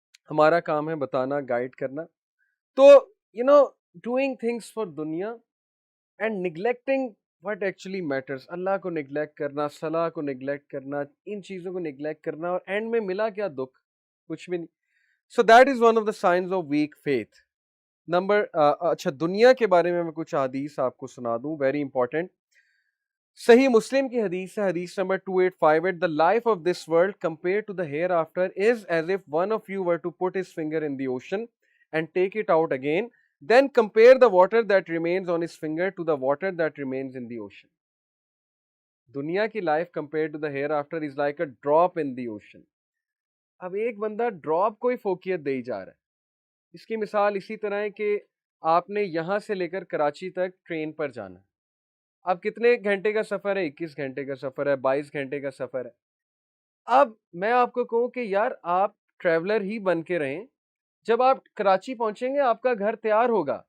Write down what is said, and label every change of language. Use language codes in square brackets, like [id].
[ur] ہمارا کام ہے بتانا, گائیڈ کرنا. تو [en] doing things for دنیا and neglecting what actually matters, [ur] اللہ کو نگلیکٹ کرنا, صلاح کو نگلیکٹ کرنا, ان چیزوں کو نگلیکٹ کرنا, اور اینڈ میں ملا کیا دکھ, کچھ بھی نہیں. [en] So that is one of the signs of weak faith. [ur] اچھا دنیا کے بارے میں کچھ حدیث آپ کو سنا دوں, [en] Very important. [ur] صحیح مسلم کی حدیث ہے, حدیث number 2858. [en] The life of this world compared to the hereafter is as if one of you were to put his finger in the ocean and take it out again. Then compare the water that remains on his finger to the water that remains in the ocean. [ur] دنیا کی life [en] compared to the hereafter is like a drop in the ocean. [ur] اب ایک بندہ drop کو ہی فوقیت دے جا رہا ہے. اس کی مثال اسی طرح ہے کہ آپ نے یہاں سے لے کر کراچی تک ٹرین پر جانا ہے. اب کتنے گھنٹے کا سفر ہے؟ 21 گھنٹے کا سفر ہے, 22 گھنٹے کا سفر ہے. اب میں آپ کو کہوں کہ یار آپ ٹریولر ہی بن کے رہیں, جب آپ کراچی پہنچیں گے آپ کا گھر تیار ہوگا.